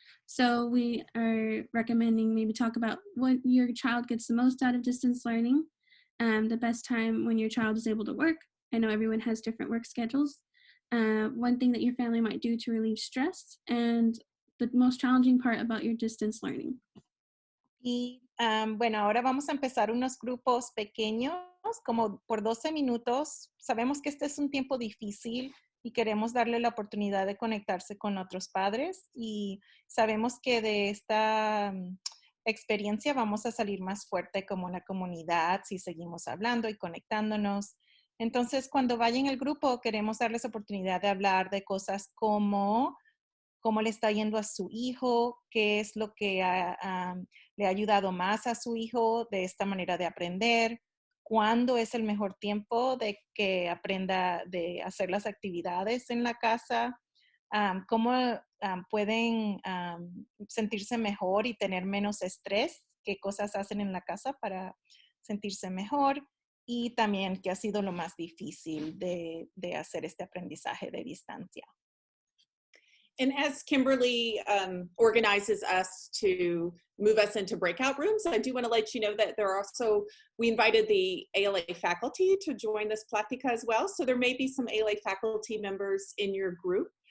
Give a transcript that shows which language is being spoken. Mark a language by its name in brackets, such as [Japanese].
[English] So we are recommending maybe talk about what your child gets the most out of distance learning, the best time when your child is able to work. I know everyone has different work schedules. One thing that your family might do to relieve stress, and the most challenging part about your distance learning. [Spanish] Y bueno, ahora vamos a empezar unos grupos pequeños, como por 12 minutos. Sabemos que este es un tiempo difícil y queremos darle la oportunidad de conectarse con otros padres, y sabemos que de esta experiencia vamos a salir más fuerte como la comunidad si seguimos hablando y conectándonos. Entonces, cuando vayan al grupo, queremos darles oportunidad de hablar de cosas como cómo le está yendo a su hijo, qué es lo que le ha ayudado más a su hijo de esta manera de aprender, cuándo es el mejor tiempo de que aprenda de hacer las actividades en la casa, cómo pueden sentirse mejor y tener menos estrés, qué cosas hacen en la casa para sentirse mejor, y también qué ha sido lo más difícil de hacer este aprendizaje de distancia. [English] And as Kimberly organizes us to move us into breakout rooms, I do want to let you know that there are also, we invited the ALA faculty to join this Platica as well. So there may be some ALA faculty members in your group.